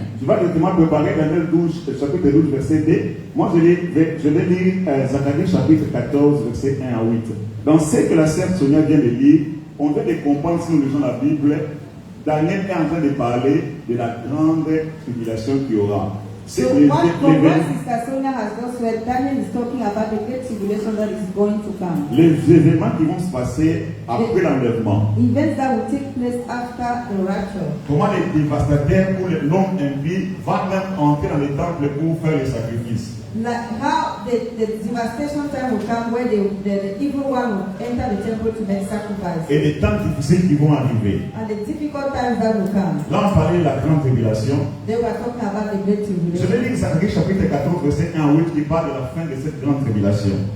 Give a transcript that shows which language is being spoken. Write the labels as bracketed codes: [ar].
[fr] Tu vas directement préparer Daniel 12, chapitre 12, verset 2. Moi, je vais lire Zacharie chapitre 14, verset 1 à 8. Dans ce que la sœur Sonia vient de lire, on vient de comprendre si nous lisons la Bible. Daniel est en train de parler de la grande tribulation qu'il y aura. [en] So from what Sister Sonia has just read, Daniel is talking about the great tribulation that is going to come. [fr] Les événements qui vont se passer après l'enlèvement. [en] Events that will take place after the rapture. [fr] Comment les dévastateurs ou l'homme impie va même entrer dans les temples pour faire les sacrifices. [en] Like how the devastation time will come where the evil one will enter the temple to make sacrifice. [fr] Et les temps difficiles qui vont arriver. [en] And the difficult times that will come. [fr] Là, on parlait de la grande tribulation. [en] They were talking about the great [fr] Je [en] tribulation. [fr] vais lire Zacharie chapitre 14, verset 1 à 8 qui parle de la fin de cette grande tribulation.